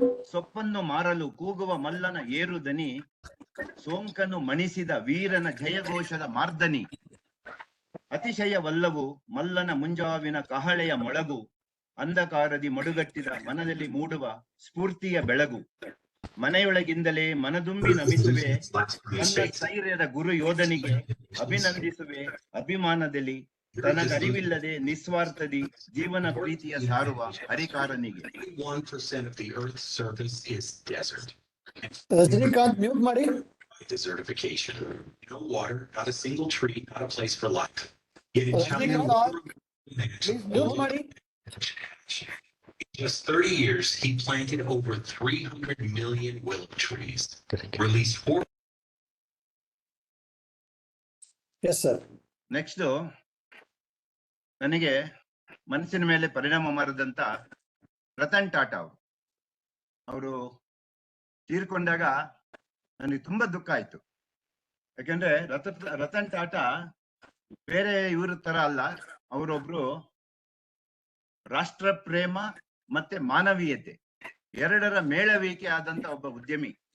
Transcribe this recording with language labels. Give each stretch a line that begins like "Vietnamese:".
Kannada: ಸೊಪ್ಪನ್ನು ಮಾರಲು ಕೂಗುವ ಮಲ್ಲನ ಏರುದನಿ, ಸೋಂಕನ್ನು ಮಣಿಸಿದ ವೀರನ ಜಯಘೋಷದ ಮಾರ್ದನಿ, ಅತಿಶಯವಲ್ಲವು ಮಲ್ಲನ ಮುಂಜಾವಿನ ಕಹಳೆಯ ಮೊಳಗು, ಅಂಧಕಾರದಿ ಮಡುಗಟ್ಟಿದ ಮನದಲ್ಲಿ ಮೂಡುವ ಸ್ಫೂರ್ತಿಯ ಬೆಳಗು, ಮನೆಯೊಳಗಿಂದಲೇ ಮನದುಂಬಿ ನಮಿಸುವೆ ನನ್ನ ಸ್ಥೈರ್ಯದ ಗುರು ಯೋಧನಿಗೆ, ಅಭಿನಂದಿಸುವೆ ಅಭಿಮಾನದಲ್ಲಿ ತನಗರಿವಿಲ್ಲದೆ ನಿಸ್ವಾರ್ಥದಿ ಜೀವನ ಪ್ರೀತಿಯ ಸಾರುವ ಹರಿಕಾರನಿಗೆ.
English: 1% of the Earth's surface is desert.
Kannada: Rajinikanth mute ಮಾಡಿ.
English: Desertification. No water, not a single tree, not a place for life. Yet in China,
Kannada: please mute ಮಾಡಿ.
English: in just 30 years, he planted over 300 million willow trees, released 4. Yes sir.
Kannada: Next ನನಗೆ ಮನಸ್ಸಿನ ಮೇಲೆ ಪರಿಣಾಮ ಮಾರದಂತ ರತನ್ ಟಾಟಾ ಅವರು ತೀರ್ಕೊಂಡಾಗ ನನಗೆ ತುಂಬಾ ದುಃಖ ಆಯ್ತು. ಯಾಕಂದ್ರೆ ರತನ್ ಟಾಟಾ ಬೇರೆ ಇವ್ರ ತರ ಅಲ್ಲ, ಅವರೊಬ್ರು ರಾಷ್ಟ್ರ ಪ್ರೇಮ ಮತ್ತೆ ಮಾನವೀಯತೆ ಎರಡರ ಮೇಳವಿಕೆ ಆದಂತ ಒಬ್ಬ ಉದ್ಯಮಿ.